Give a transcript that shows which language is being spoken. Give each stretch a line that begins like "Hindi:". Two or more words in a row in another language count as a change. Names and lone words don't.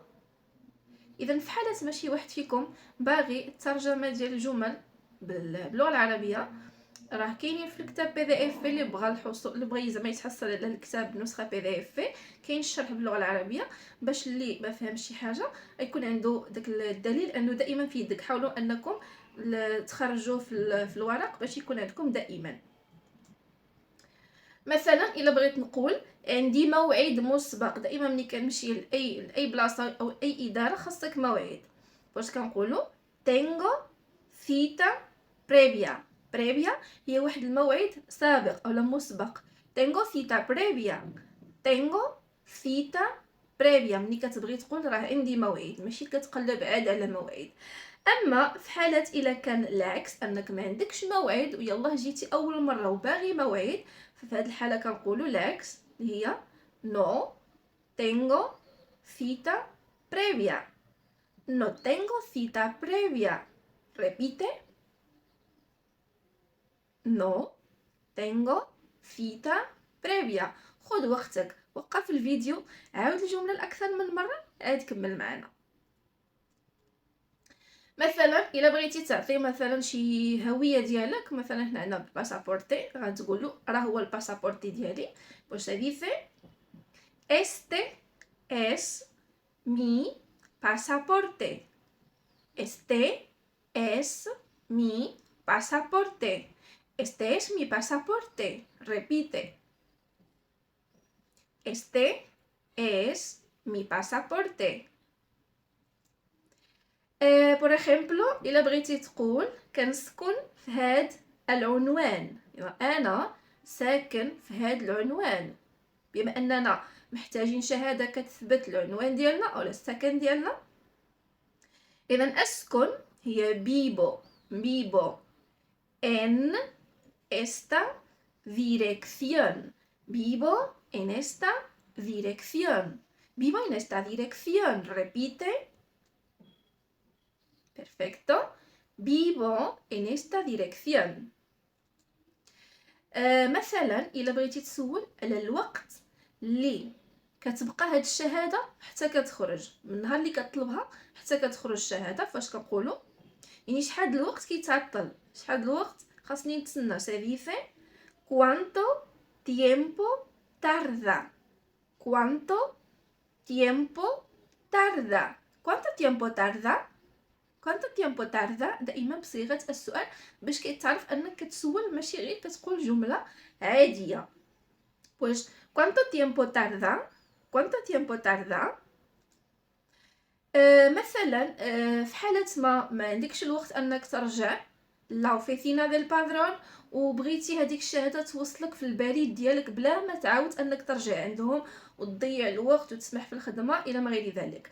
Arabic: اذا في حالة ماشي واحد فيكم باغي الترجمة ديال الجمل باللغة العربية راه كاينين في الكتاب بي دي اف اللي بغى الحصول اللي بغى زعما يتحصل على الكتاب بنسخه بي دي اف كاين الشرح باللغه العربيه باش اللي ما فهمش شي حاجه يكون عنده داك الدليل انه دائما في يدك. حاولوا انكم تخرجوه في الورق باش يكون عندكم دائما. مثلا الا بغيت نقول عندي موعد مسبق، دائما ملي كنمشي لاي بلاصه او اي اداره خاصك موعد. واش كنقولوا
Spanish: tengo cita previa.
Arabic: هي واحد الموعد سابق او مسبق.
Spanish: tengo cita previa
Arabic: ملي كتبغي تقول راه عندي موعد ماشي كتقلب عاد على موعد. اما في حاله الا كان العكس، انك ما عندكش موعد ويلا جيتي اول مره وباغي موعد، ففي هذه الحاله كنقولوا العكس اللي هي
Spanish: no tengo cita previa. No tengo cita previa. Repite. No tengo cita previa.
Arabic: خذ وقتك، وقف الفيديو، عاود الجمله الاكثر من مره، عاد كمل معنا. مثلا الا بغيتي تعطي مثلا شي هويه ديالك، مثلا هنا عندنا الباسابورتي، غتقولوا راه هو الباسابورتي ديالي.
Spanish: واش dice este es mi pasaporte. Este es mi pasaporte. Este es mi pasaporte. Repite. Este es mi pasaporte. por ejemplo
Arabic: الا بغيتي تقول كنسكن في هاد العنوان، انا ساكن في هاد العنوان، بما اننا محتاجين شهاده كتثبت العنوان ديالنا او السكن ديالنا. اذا اسكن هي
Spanish: vivo en esta dirección. Vivo en esta dirección. Vivo en esta dirección. Repite. Perfecto. Vivo en esta dirección.
Arabic: مثلا الا بغيتي تسول على الوقت اللي كتبقى هاد الشهاده حتى كتخرج، من النهار اللي كتطلبها حتى كتخرج الشهاده، فاش كنقولوا يعني شحال الوقت كيتعطل، شحال الوقت خاصني نتسنى.
Spanish: سيديفي cuánto tiempo tarda. cuánto tiempo tarda. cuánto tiempo tarda. cuánto tiempo tarda
Arabic: دائما بصيغه السؤال باش كيتعرف انك كتسول، ماشي غير كتقول جمله عاديه.
Spanish: pues cuánto tiempo tarda. cuánto tiempo tarda.
Arabic: مثلا في حاله ما عندكش الوقت انك ترجع
Spanish: la oficina
Arabic: ديال بادرون، وبغيتي هذيك الشهاده توصلك في البريد ديالك بلا ما تعاود انك ترجع عندهم وتضيع الوقت وتسمح في الخدمه الى ما غير ذلك.